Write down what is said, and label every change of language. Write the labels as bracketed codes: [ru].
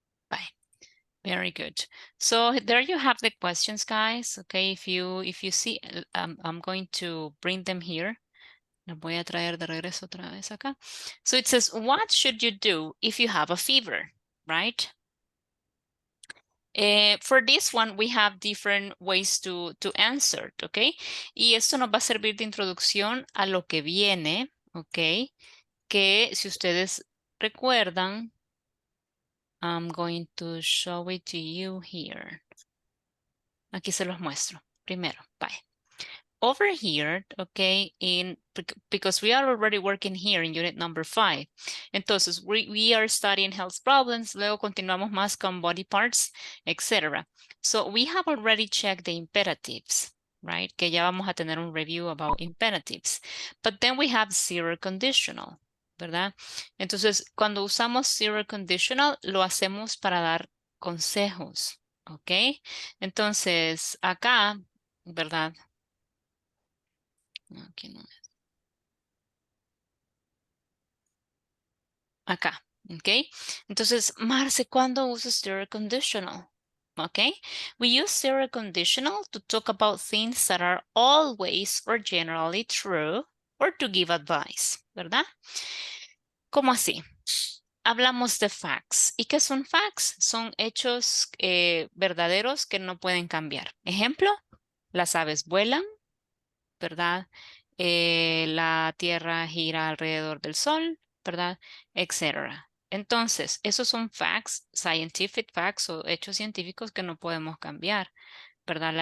[en] Bye. Very good. So there you have the questions, guys. Okay, if you see, I'm going to bring them here. [es] Los voy a traer de regreso otra vez acá. [en] So it says, what should you do if you have a fever, right? For this one, we have different ways to answer, ¿ok? [es] Y esto nos va a servir de introducción a lo que viene, ¿ok? Que si ustedes recuerdan, [en] I'm going to show it to you here. [es] Aquí se los muestro. Primero, [en] bye. Over here, okay, because we are already working here in unit number 5. [es] Entonces, [en] we are studying health problems, [es] luego continuamos más con [en] body parts, etc. So we have already checked the imperatives, right? [es] Que ya vamos a tener un [en] review about imperatives. But then we have zero conditional, [es] ¿verdad? Entonces, cuando usamos zero conditional, lo hacemos para dar consejos, ¿ok? Entonces, acá, ¿verdad? Aquí no es. Acá, ¿ok? Entonces, Marce, ¿cuándo usas zero conditional? [en] Okay, we use zero conditional to talk about things that are always or generally true or to give advice, [es] ¿verdad? ¿Cómo así? Hablamos de facts. ¿Y qué son facts? Son hechos verdaderos que no pueden cambiar. Ejemplo, las aves vuelan, ¿verdad? La Tierra gira alrededor del Sol, ¿verdad? Etcétera. Entonces, esos son facts, scientific facts o hechos científicos que no podemos cambiar, ¿verdad?